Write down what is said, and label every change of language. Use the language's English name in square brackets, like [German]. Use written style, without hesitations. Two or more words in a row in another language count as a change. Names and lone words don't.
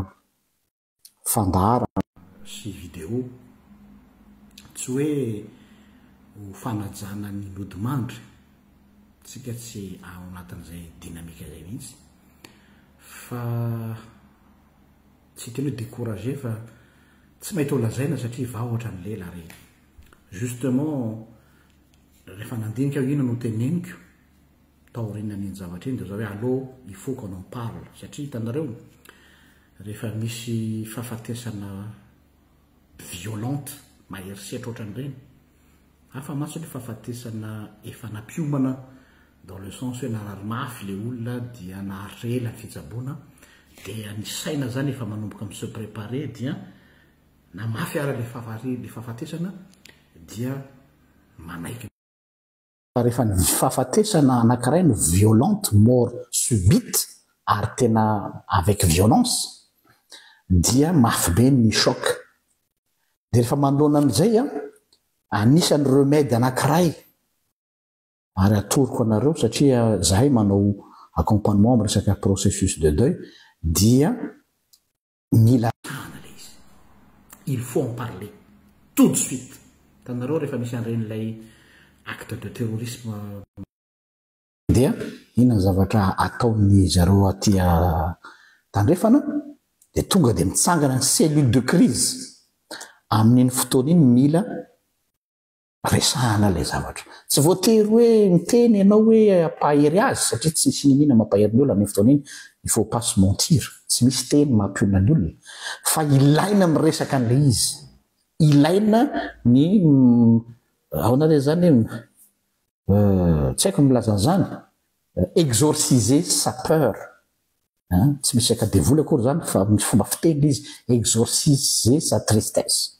[Malagasy] fandaharana sy vidéo tsy hoe ho fanajana ny lodimandry tsika tsy ao anatin'izay dinamika izay mihitsy fa tsy teny hoe découragé fa tsy mahita ho lazaina satria vahoatra ny lela reny justement rehefa nandinika aho ina no teneniko taoriana n'iny zavatra iny dia zao hoe [French] allô il faut qu'on en parle [Malagasy] satria hitanareo rehefa misy fahafatesana violente maherisetra ohatran'ireny hafa maso ny fahafatesana efa nampiomana [French] dans le sens [Malagasy] hoe narary mafy le olona dia naharitra ela ny fitsaboana dia ny saina zany efa manomboka amin'ny [French] se préparer [Malagasy] dia na mafy ara le fahafatesana dia manaiky rehefa ny fahafatesana anankiray no [French] violente mort subite [Malagasy] ary tena [French] avec violence [Malagasy] dia mafy be ny choc dia rehefa manoloana amin'izay anisany remède anankiray ary atoroko anareo satria zahay manao accompagnement amin'ny resaka [French] processus de deuil [Malagasy] dia mila [French] il faut en parler tout de suite [Malagasy] tanareo rehefa misy an'iren'ilay [French] acte de terrorisme [Malagasy] dia inona ny zavatra ataon'ny zareo aty tandrefana dia tonga dia mitsangana ny [French] cellule de crise [Malagasy] amin'iny fotoana iny mila resahana ilay zavatra tsy voatery hoe miteny ianao hoe ampahery azy satria tsy misy ninina mampahery ny olona amin'ny fotoana iny [French] il faut pas se mentir [Malagasy] tsy misy teny mampiona ny olona fa ilaina miresaka an'ilay izy ilaina ny ao anareo zany tsy haiko milaza zany [French] exorciser sa peur [Malagasy] tsy misy akadevoly akory zany fa misy fomba fiteny izy [French] exorciser sa tristesse